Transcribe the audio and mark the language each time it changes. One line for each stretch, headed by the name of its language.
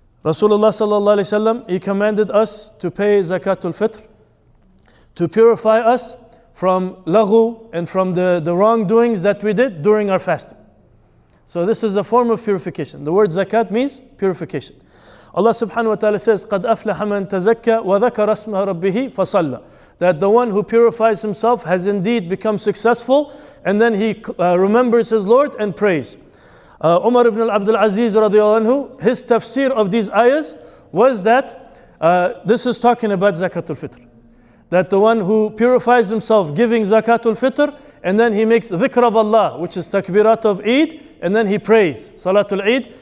English: Rasulullah sallallahu alayhi wasallam, he commanded us to pay zakatul fitr to purify us from laghu and from the wrongdoings that we did during our fasting. So this is a form of purification. The word zakat means purification.
Arabic: Allah subhanahu wa ta'ala says, قَدْ أَفْلَحَ مَنْ تَزَكَّى وَذَكَرَ اسْمَ رَبِّهِ فَصَلَّى.
English: That the one who purifies himself has indeed become successful, and then he remembers his Lord and prays. Umar ibn Abdul Aziz radiallahu anhu, his tafsir of these ayahs was that this is talking about zakatul fitr. That the one who purifies himself giving zakatul fitr, and then he makes dhikr of Allah, which is takbirat of Eid, and then he prays Salatul Eid.